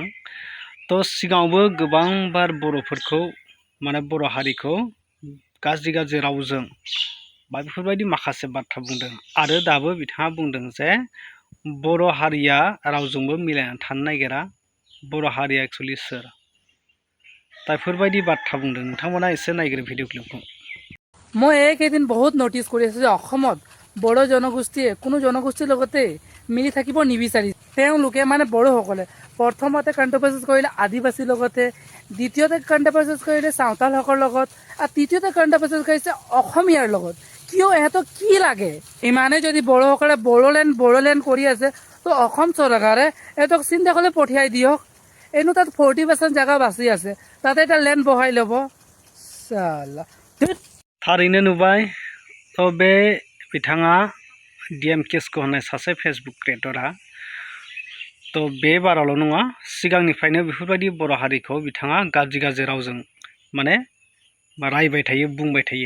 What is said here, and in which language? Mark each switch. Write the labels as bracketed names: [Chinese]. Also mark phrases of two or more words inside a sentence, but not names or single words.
[Bodo] तो सिगाङावबो गोबांबार बर'फोरखौ माने बर' हारिखौ गाज्रि रावजों बा बेफोरबायदि माखासे बाथ्रा बुंदों आरो दाबो बिथाङा बुंदों जे बर' हारिया रावजोंबो मिलायनानै थानो नागिरा, बर' हारिया एक्चुअली सोर, दा बेफोरबायदि बाथ्रा बुंदों। नोंथांमोना एसे नायग्रो भिडिअ क्लिपखौ। [Assamese] মই এইকেইদিন বহুত নটিচ কৰি আছোঁ যে অসমত বড়ো জনগোষ্ঠীয়ে কোনো জনগোষ্ঠীৰ লগতে মিলি থাকিব নিবিচাৰি। তেওঁলোকে মানে বড়োসকলে প্ৰথমতে কণ্ট্ৰভাৰ্চিছ কৰিলে আদিবাসীৰ লগতে, দ্বিতীয়তে কণ্ট্ৰভাৰ্চিছ কৰিলে চাওতালসকলৰ লগত, আৰু তৃতীয়তে কণ্ট্ৰভাৰ্চিছ কৰিছে অসমীয়াৰ লগত। কিয় এহেঁতক কি লাগে ইমানে যদি বড়োসকলে বড়োলেণ্ড কৰি আছে তো অসম চৰকাৰে এহেঁতক চিন্তা কৰি পঠিয়াই দিয়ক। এনো তাত 40% জায়গা বাচি আছে, তাতে এটা লেণ্ড বহাই ল'ব। চালা [Bodo] थारैनो नुबाय। तो बे बिथाङा डीएम किस्कु होननाय सासे [English] Facebook creatorा [Bodo] तो बे बारावल' नङा, सिगांनिफ्रायनो बेफोरबायदि बर' हारिखौ बिथाङा गाज्रि रावजों माने रायबाय थायो, बुंबाय थायो।